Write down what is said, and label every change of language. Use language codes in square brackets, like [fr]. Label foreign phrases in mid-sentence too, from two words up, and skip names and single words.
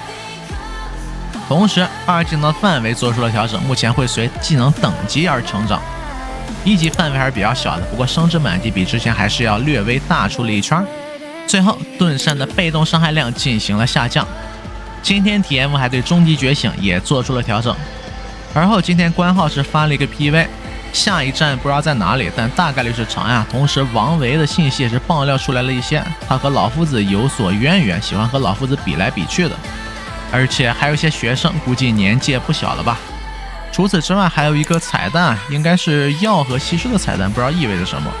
[zh] 同時2技能的範圍做出了調整，目前會隨技能等級而成長。1級範圍還是比較小的，不過升至滿級比之前還是要略微大出了一圈。最後盾山的被動傷害量進行了下降。今天體驗服還對終極覺醒也做出了調整。而後今天官號是發了一個 PV，下一站不知道在哪裡，但大概率是長安。同时王維的信息也是爆料出來了一些，他和老夫子有所淵源，喜歡和老夫子比來比去的，而且還有一些學生估計年紀也不小了吧。除此之外還有一個彩蛋，應該是药和西施的彩蛋，不知道意味着什麼。